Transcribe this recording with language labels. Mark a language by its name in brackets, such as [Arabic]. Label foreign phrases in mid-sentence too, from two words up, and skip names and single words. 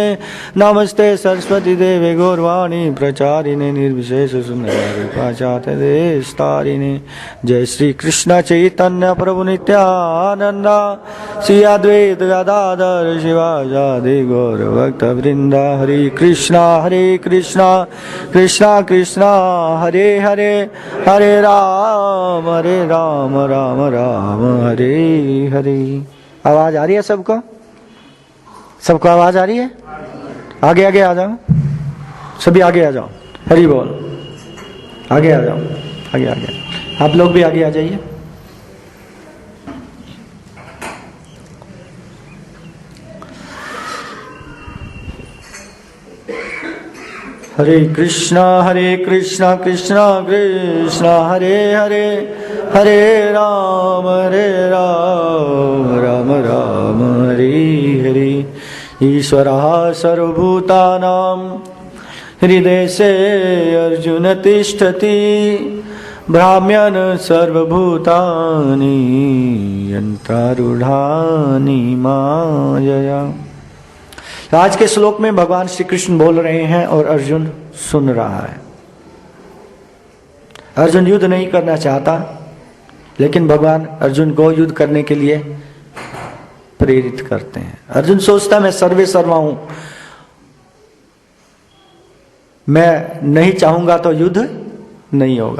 [Sanskrit] नमस्ते सरस्वती देवे गौरवाणी प्रचारिणे निर्विशेष शून्यवाचार्यदेशतारिणे। जय श्री कृष्ण चैतन्य प्रभु नित्यानंद श्री अद्वैत गदाधर शिवासादि गौर भक्त वृंद। हरे कृष्णा कृष्णा कृष्णा हरे हरे, हरे राम राम राम हरे हरे। [Hindi] आवाज आ रही है सबको? सबको आवाज आ रही है? आगे आगे आ जाओ, सभी आगे आ जाओ। हरि बोल। आगे आ जाओ, आगे आगे। आप लोग भी आगे आ जाइए। [Sanskrit] हरे कृष्णा कृष्णा कृष्णा हरे हरे, हरे राम राम राम हरे हरे। ईश्वरः सर्वभूतानां हृदय से अर्जुन तिष्ठति भ्राम्यन् सर्वभूतानि यन्त्रारूढानि मायया। [Hindi] आज के श्लोक में भगवान श्री कृष्ण बोल रहे हैं और अर्जुन सुन रहा है। अर्जुन युद्ध नहीं करना चाहता, लेकिन भगवान अर्जुन को युद्ध करने के लिए प्रेरित करते हैं। अर्जुन सोचता मैं सर्वे सर्वा हूं, मैं नहीं चाहूंगा तो युद्ध नहीं होगा।